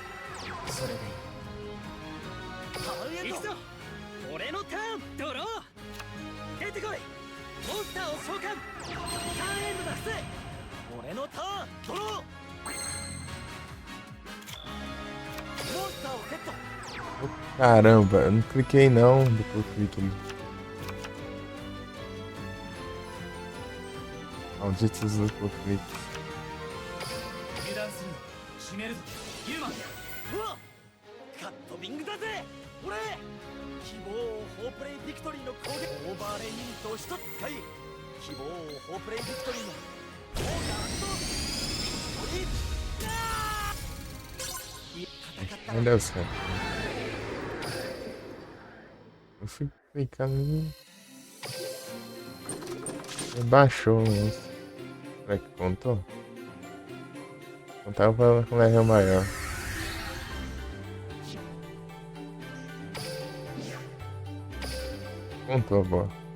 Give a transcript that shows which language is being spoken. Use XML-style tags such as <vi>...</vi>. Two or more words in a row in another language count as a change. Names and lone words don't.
<ja>それでいい。ターンエンド。行くぞ。俺のターン。ドロー。出てこい。モンスターを召喚。ターンエンドだぜ。俺のターン。ドロー。モンスターをセット。</ja> <pt>Caramba, eu não cliquei não. Depois eu cliquei. Malditos duplo clique.</pt> <ja>油断するな。決めるぞ。ユーマン。うわっ。カットビングだぜ。俺。希望ホープレイビクトリーの攻撃。オーバーレイユニットを一つ使い。希望ホープレイビクトリーの効果発動。トリッ。戦ったら</ja> <pt>Não deu certo. Eu fui clicando ali. Baixou, nossa. Será que contou? Contava com level maior. Contou, boa.</pt>